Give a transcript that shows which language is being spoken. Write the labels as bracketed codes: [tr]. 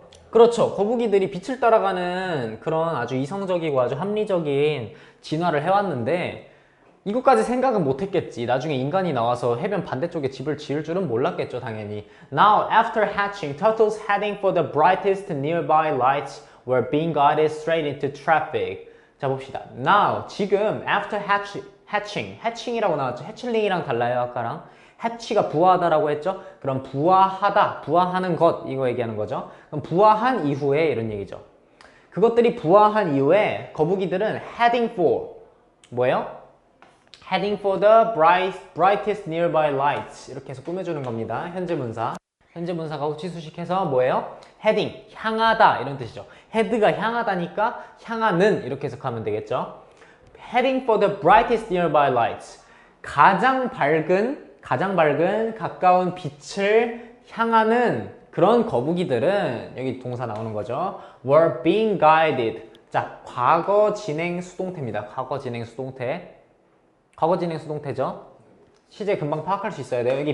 [ko] 그렇죠. 거북이들이 빛을 따라가는 그런 아주 이성적이고 아주 합리적인 진화를 해왔는데 이것까지 생각은 못했겠지. 나중에 인간이 나와서 해변 반대쪽에 집을 지을 줄은 몰랐겠죠, 당연히. [en] Now, after hatching, turtles heading for the brightest nearby lights were being guided straight into traffic. [ko] 자, 봅시다. [en] Now, [ko] 지금 [en] after hatching [ko] 이라고 나왔죠. 해칠링이랑 달라요, 아까랑. hatch가 부화하다라고 했죠. 그럼 부화하다, 부화하는 것 이거 얘기하는 거죠. 그럼 부화한 이후에 이런 얘기죠. 그것들이 부화한 이후에 거북이들은 [en] heading for [ko] 뭐예요? [en] heading for the brightest nearby lights [ko] 이렇게 해서 꾸며주는 겁니다. 현재 분사. 현재 분사가 후치수식해서 뭐예요? heading, 향하다 이런 뜻이죠. head가 향하다니까 향하는 이렇게 해석하면 되겠죠. [en] heading for the brightest nearby lights. [ko] 가장 밝은 가까운 빛을 향하는 그런 거북이들은 여기 동사 나오는 거죠. [en] were being guided. [ko] 자, 과거 진행 수동태입니다. 과거 진행 수동태. 과거 진행 수동태죠. 시제 금방 파악할 수 있어야 돼요.